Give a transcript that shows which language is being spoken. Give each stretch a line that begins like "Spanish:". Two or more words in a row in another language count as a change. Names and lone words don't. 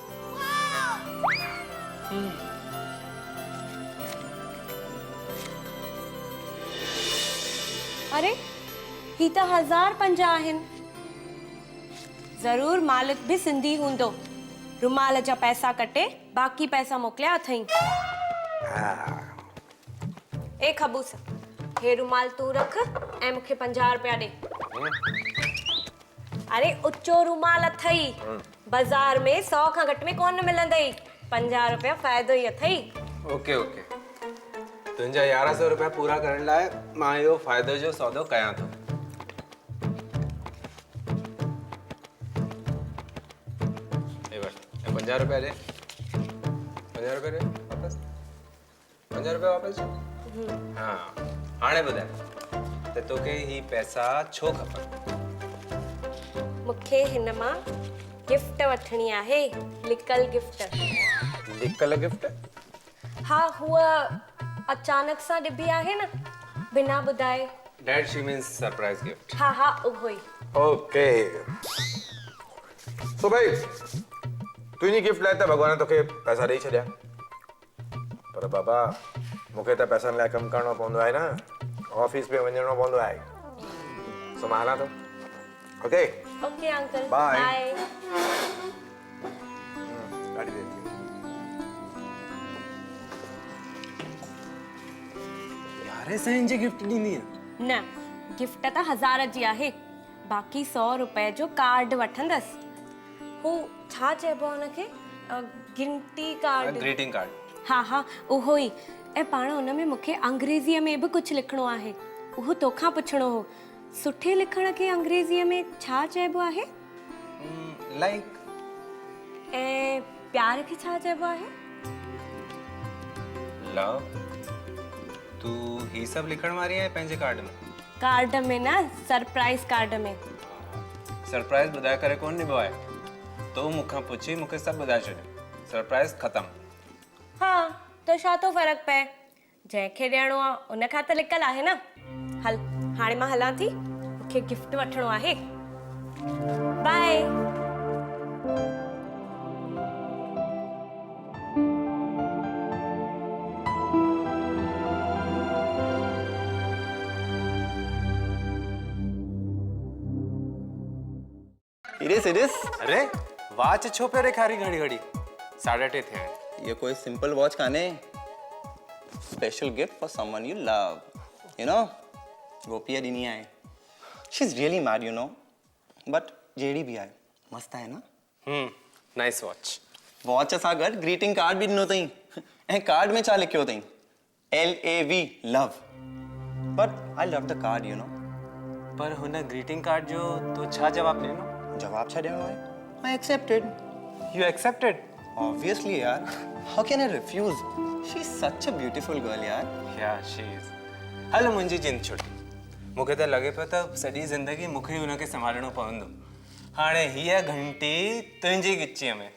Sindhi: अरे ही त 1050 आहिनि। ज़रूर मालिक बि सिंधी हूंदो। रुमाल जा पैसा कटे बाक़ी पैसा मोकिलिया अथई। ए खबूस, हे रुमाल तू रख ऐं मूंखे 50 रुपया ॾे। अरे उच्चो रुमाल अथई, बाज़ार में 100 खां घटि में कोन मिलंदई। 50 रुपया फ़ाइदो ई अथई। ओके ओके, तुंहिंजा 1100 रुपया पूरा करण लाइ मां इहो फ़ाइदो जो सौदो कयां थो। ए वठ, 50 रुपया दे। 50 रुपया दे वापस। 50 रुपया वापस ॾे। हाँ, हाणे ॿुधाए त तोखे ही पैसा छो खपनि? मूंखे हिन मां गिफ्ट वठणी आहे, लिकल गिफ्ट। लिकल गिफ्ट? हाँ, हुआ अचानक सां ॾिबी आहे न, बिना ॿुधाए।
English: That she means surprise gift.
Sindhi: हाँ हाँ, उहो ई। ओके। सो भाई तुंहिंजी गिफ्ट लाइ त भॻवान तोखे पैसा ॾेई छॾिया, पर बाबा मूंखे त पैसनि लाइ कमु करणो पवंदो आहे न, ऑफिस पे वञणो पवंदो आहे। सो मां हलां थो। ओके ओके अंकल, Bye. बाय। ॾाढी देर थी। यार ऐसा इंजे गिफ्ट ॾींदी है? न, गिफ्ट त 1000 जी आहे, बाक़ी 100 रुपए जो कार्ड वठंदसि। हू छा चइबो आहे हुनखे? गिनती कार्ड।
English: greeting card.
Sindhi: हाँ हाँ, उहो ई। ऐं पाण हुन में मूंखे अंग्रेज़ीअ में बि कुझु लिखणो आहे। उहो तोखां पुछणो हो, सुठे लिखण खे अंग्रेज़ीअ में छा चइबो आहे? लाइक। ऐं प्यार खे छा चइबो आहे? लव। तू ही सब लिखण वारी है पंहिंजे कार्ड में? कार्ड में न,
English: surprise card
Sindhi: में। सरप्राइज ॿुधाए करे कोन ॾिबो आहे। तो मूंखां पुछी मूंखे सभु ॿुधाए छॾियो। सरप्राइज ख़तम। हाँ, त छा थो फ़र्क़ु पए? जंहिंखे ॾियणो आहे उन खां त लिकल आहे न। हल, हाणे मां हलां थी, मूंखे गिफ्ट वठणो आहे। बाय। इरिस अरे वाच छो पे ॾेखारी घड़ी घड़ी? 3:30 थिया आहिनि। ये कोई सिंपल वॉच काने।
English: special gift for someone you love, you know.
Sindhi: गोपिया ॾिनी आहे।
English: she is really mad, you know, but
Sindhi: जेड़ी भी आहे मस्त आहे ना।
English: nice watch.
Sindhi: वॉच सां गॾु
English: greeting card
Sindhi: भी ॾिनो अथई, ऐं कार्ड में छा लिखियो अथई?
English: LAV, लव। but I love the card, you know.
Sindhi: पर हुन
English: greeting card
Sindhi: जो तो छा जवाब ॾिनो? जवाब छा ॾियणो आहे?
English: I accepted. you accepted? Obviously, यार। How can I refuse? She's such a beautiful girl,
Sindhi: यार।
English: yeah she is.
Sindhi: हल मुंहिंजी जिंद छुटी। मूंखे त लॻे पियो त सॼी ज़िंदगी मूंखे ई हुनखे संभालणो पवंदो। हाणे हीअ घंटी तुंहिंजी गिचीअ में।